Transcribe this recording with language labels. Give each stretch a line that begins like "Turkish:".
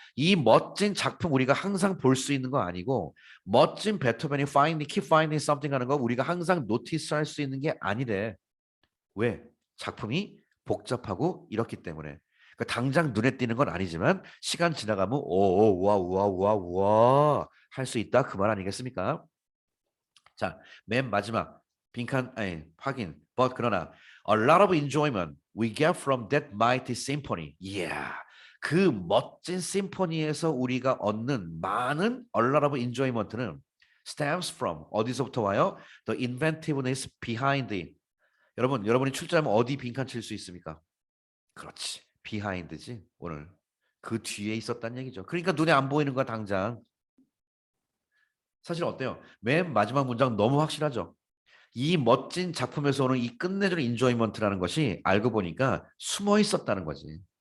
Korean: 이 멋진 작품 우리가 항상 볼 수 있는 거 아니고 멋진 베토벤이
English: keep finding something
Korean: 하는 거 우리가 항상 노티스 할 수 있는 게 아니래. 왜? 작품이 복잡하고 이렇기 때문에. 그러니까 당장 눈에 띄는 건 아니지만 시간 지나가면 오와와와와 할 수 있다 그 말 아니겠습니까? 자, 맨 마지막 빈칸 아니 확인.
English: But
Korean: 그러나
English: a lot of enjoyment we get from that mighty symphony. Yeah.
Korean: 그 멋진 심포니에서 우리가 얻는 많은
English: a lot of enjoyment
Korean: 는
English: stems from
Korean: 어디서부터 와요?
English: The inventiveness behind it.
Korean: 여러분이 출제하면 어디 빈칸 칠 수 있습니까? 그렇지. 비하인드지 오늘. 그 뒤에 있었단 얘기죠. 그러니까 눈에 안 보이는 거야 당장. 사실 어때요? 맨 마지막 문장 너무 확실하죠. 이 멋진 작품에서 오는 이 끝내주는 인조이먼트라는 것이 알고 보니까 숨어 있었다는 거지.